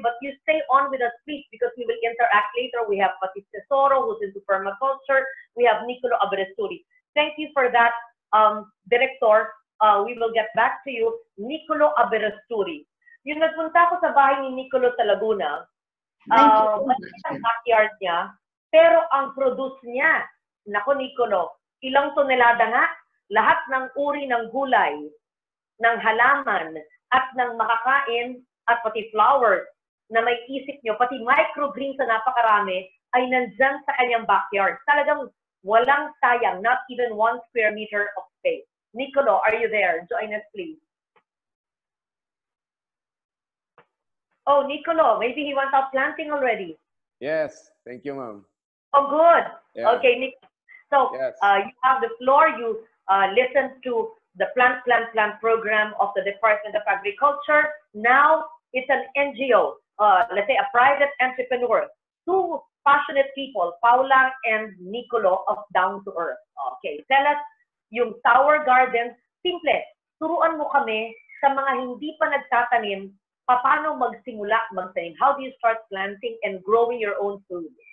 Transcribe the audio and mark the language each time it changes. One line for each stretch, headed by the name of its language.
English: But you stay on with us, please, because we will interact later. We have Patis Tesoro, who's into permaculture. We have Nicolo Aberasturi. Thank you for that, Director. We will get back to you. Nicolo Aberasturi.
Filipino: Yung nagpunta ko sa bahay ni Nicolo sa Laguna, maliit ang backyard niya, pero ang produce niya, nako Nicolo, ilang tonelada nga, lahat ng uri ng gulay, ng halaman, at ng makakain, at pati flowers na may isip nyo, pati microgreens na napakarami, ay nandyan sa kanyang backyard. Talagang walang sayang,
English: not even 1 square meter of space. Nicolo, are you there? Join us, please. Oh, Nicolo, maybe he wants out planting already. Yes, thank you, ma'am. Oh, good. Yeah. Okay, Nick. So Yes. You have the floor. You listen to the Plant program of the Department of Agriculture. Now it's an NGO, let's say a private entrepreneur. Two passionate people, Paula and Nicolo of Down to Earth. Okay, tell us yung tower garden, simple.
Filipino: Turuan mo kami sa mga hindi pa nagtatanim, paano magsimula magtanim?
English: How do you start planting and growing your own food?